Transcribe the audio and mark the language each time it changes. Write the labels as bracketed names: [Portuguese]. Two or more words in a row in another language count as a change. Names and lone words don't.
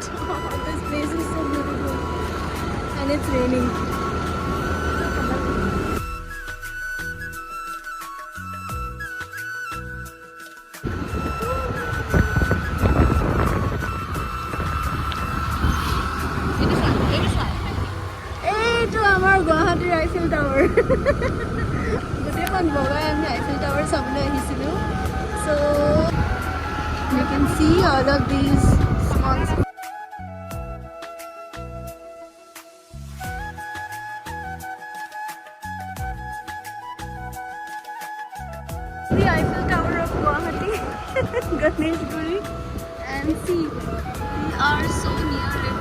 [English] This place is so beautiful and it's raining. [Assamese] এইটো আমাৰ গুৱাহাটীৰ আইফেল টাৱাৰ। গোটেইখন বগাই আমি আইফেল টাৱাৰ চাবলৈ আহিছিলোঁ। [English] So you can see all of these small the Eiffel Tower of Guwahati, Ganeshguri, and see, we are so near it.